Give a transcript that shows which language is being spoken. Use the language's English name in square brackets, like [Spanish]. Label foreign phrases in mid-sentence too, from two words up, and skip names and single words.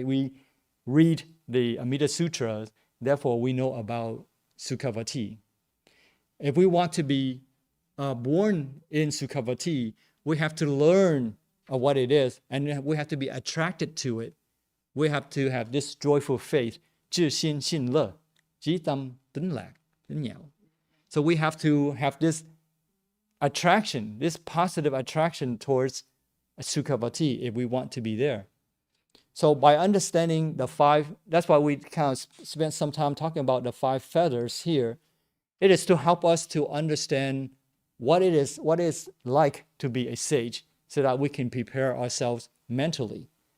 [English] We read the Amida Sutras, therefore we know about Sukhavati. If we want to be born in Sukhavati, we have to learn what it is, and we have to be attracted to it. We have to have this joyful faith. [Chinese] 自信信乐, [Vietnamese] chí tâm tính lạc, tính nhạo. [English] So we have to have this attraction, this positive attraction towards Sukhavati if we want to be there. So by understanding the five, that's why we kind of spent some time talking about the five feathers here. It is to help us to understand what it is like to be a sage, so that we can prepare ourselves mentally.